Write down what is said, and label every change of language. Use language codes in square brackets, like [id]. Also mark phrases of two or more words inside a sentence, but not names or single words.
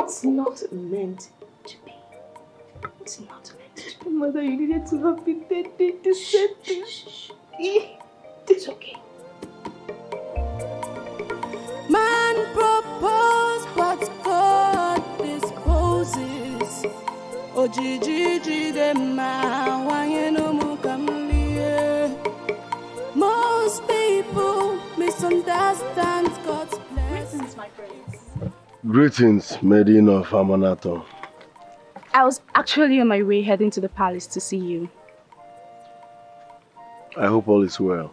[en] It's not meant to be. It's not meant to be. Mother, you needed to have been there to say this. It's okay. Man propose, but God disposes. Ojiji dem ma wanyeno mukamliye. Most people misunderstand God's blessings. Greetings, my friends. Greetings, Maiden of Amanato. I was actually on my way heading to the palace to see you. I hope all is well.